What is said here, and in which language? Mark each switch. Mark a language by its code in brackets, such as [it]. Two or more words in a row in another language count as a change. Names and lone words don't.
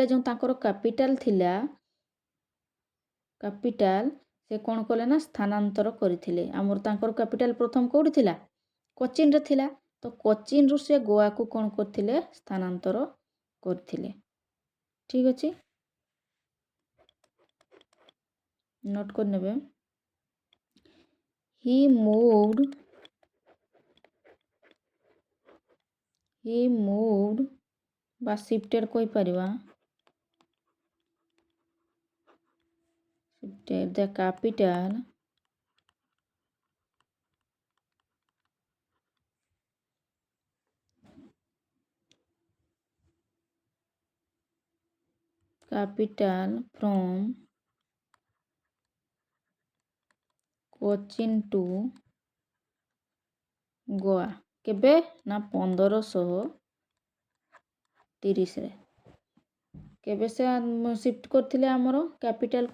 [or] ଯେଉଁ ତାଙ୍କର କ୍ୟାପିଟାଲ ଥିଲା, ସେ କ'ଣ କଲେ ନା ସ୍ଥାନାନ୍ତର କରିଥିଲେ। ଆମର ତାଙ୍କର କ୍ୟାପିଟାଲ ପ୍ରଥମ କେଉଁଠି ଥିଲା? କୋଚିନ୍ରେ ଥିଲା। ତ କୋଚିନ୍ରୁ ସେ ଗୋଆକୁ କ'ଣ କରିଥିଲେ? ସ୍ଥାନାନ୍ତର କରିଥିଲେ। ঠিক ଅଛି, [bn] নোট করে নেবে। [en] he moved [or] বা শিফটেড କହିପାରିବା, [en] shifted the capital from କୋଚିନ୍ ଟୁ ଗୋଆ। [or] କେବେ ନା 1530ରେ। କେବେ ସେ ସିଫ୍ଟ କରିଥିଲେ ଆମର କ୍ୟାପିଟାଲକୁ?